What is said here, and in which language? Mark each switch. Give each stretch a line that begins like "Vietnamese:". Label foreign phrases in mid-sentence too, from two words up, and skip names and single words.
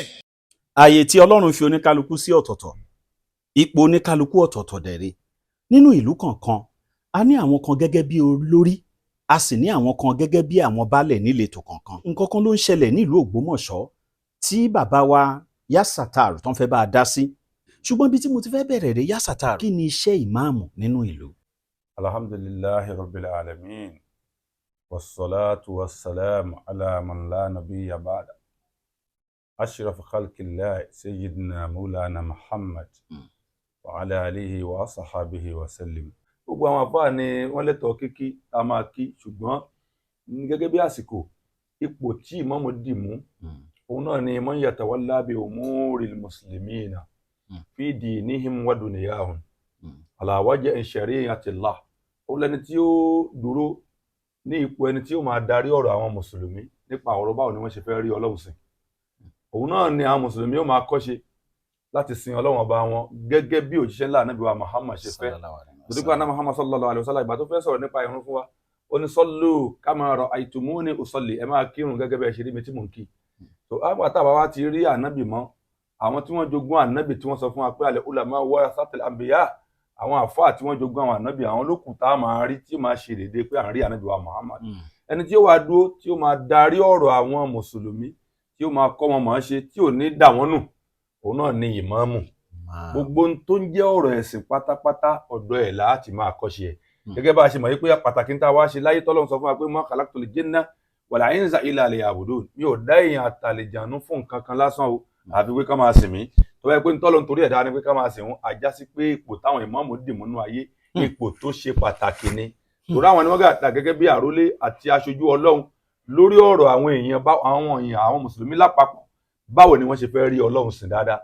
Yoruba: Ààyè tí Ọlọ́run fi oníkálukú sí ọ̀tọ̀ọ̀tọ̀ ipò oníkálukú ọ̀tọ̀ọ̀tọ̀ dẹ̀rẹ̀ nínú ìlú kọ̀ọ̀kan a ní àwọn kan gẹ́gẹ́ bí olórí a sì ní àwọn kan gẹ́gẹ́ bí àwọn baálẹ̀ níletò kọ̀ọ̀kan. Nǹkan kan ló ń ṣẹlẹ̀ nílùú Ògbómọ̀ṣọ́ tí bàbá wa Yasatar tán fẹ́ bá a dá sí ṣùgbọ́n bí tí mo ti fẹ́ bẹ̀rẹ̀ rẹ̀ Yasatar kí ni iṣẹ́ ìmáàmù nínú ìlú.
Arabic: الحمد لله رب العالمين والصلاة والسلام على من لا نبي بعد أشرف خلق الله سيدنا مولانا محمد وعلى آله وصحبه وسلم.
Yoruba: Gbogbo àwọn àfáà ni wọ́n lẹ́tọ̀ọ́ kíkí a máa kí ṣùgbọ́n gẹ́gẹ́ bí àsìkò ipò tí ìmáàmù dì mú òun náà ni
Arabic: من يتولى بأمور المسلمين في دينهم ودنياهم على وجه شريعة الله.
Yoruba: Ó lẹ́ni tí ó dúró ní ipò ẹni tí ó máa darí ọ̀rọ̀ àwọn mùsùlùmí nípa ọ̀rọ̀ báwo ni wọ́n ṣe fẹ́ rí Ọlọ́run sìn. Òun náà ni àwọn mùsùlùmí ó máa kọ́ṣe láti sin Ọlọ́run ọba wọn gẹ́gẹ́ bí òjíṣẹ́ ńlá Ànábì wa Muhammad ṣe fẹ́. Nítorí Ànábì Muhammad
Arabic: صلى الله عليه وسلم
Yoruba: ìgbà tó fẹ́ sọ̀rọ̀ nípa ìrun fún wa ó ní
Arabic: صلوا كما رأيتموني أصلي
Yoruba: ẹ máa kírun gẹ́gẹ́ bí ẹ ṣe rí mi tí mò ń kí. So àwọn àtàwọn wa ti rí Ànábì mọ́ àwọn tí wọ́n jogún Ànábì tí wọ́n sọ fún wa pé
Arabic: العلماء ورثة الأنبياء
Yoruba: àwọn àfáà tí wọ́n jogún àwọn Ànábì àwọn lókùn tá a máa rí tí ó máa ṣe déédéé pé à ń rí Ànábì wa Muhammad. Ẹni tí ó wá dúró tí ó máa darí ọ̀rọ̀ àwọn mùsùlùmí tí ó máa kọ́ wọn mọ̀ ọ́n ṣe tí ò ní dà wọ́n nù òun náà ni ìmáàmù. Gbogbo tó ń jẹ́ ọ̀rọ̀ ẹ̀sìn pátápátá ọ̀dọ̀ ẹ̀ láti máa kọ́ṣe ẹ̀ gẹ́gẹ́ bá a ṣe mọ̀ wípé pàtàkì ń tá a wá ṣe láyé tọ́lọ́run sọ fún wa pé
Arabic: ما خلقت الجن والإنس إلا ليعبدون
Yoruba: mi ò dá èèyàn àtàlejànú fún nǹkan kan lásán o àfi pé ká máa sìn mí tó bá yẹ pé tọ́lọ́run torí ẹ̀dá ni pé ká máa sìn wọn àjá sí pé ipò táwọn ìmáàmù dì mú nínú ayé ipò tó ṣe pàtàkì ni torí àwọn ni wọ́n gà gẹ́gẹ́ bí àrólé àti aṣojú Ọlọ́run lórí ọ̀rọ̀ àwọn èèyàn àwọn mùsùlùmí lápapọ̀ báwo ni wọ́n ṣe fẹ́ rí Ọlọ́run sìn dáadáa.